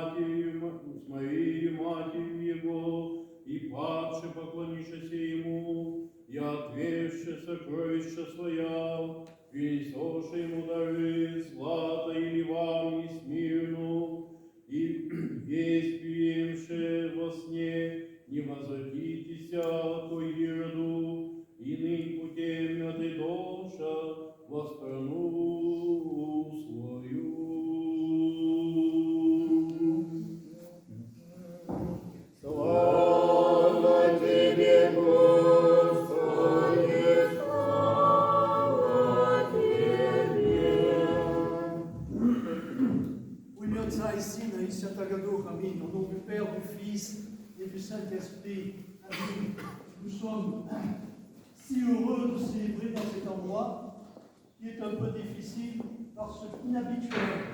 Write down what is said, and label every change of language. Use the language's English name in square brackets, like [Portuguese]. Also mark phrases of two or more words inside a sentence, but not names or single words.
[Church Slavic] Марией матерью его, и падши поклонившись ему, и отвергши сокровища своя, принесоши ему дары, злато и ливан, и смирну, и весть приемши во сне, не возвратитеся ко Ироду, иным путем этой доша во страну свою. [Russian] Слава тебе, Господи, слава тебе. [French] Au nom de ça, ici, dans le Saint-Agador, Amen. Au nom du Père, du Fils et du Saint-Esprit. Amen. Nous sommes si heureux de célébrer dans cet endroit qui est un peu difficile parce qu'inhabituel.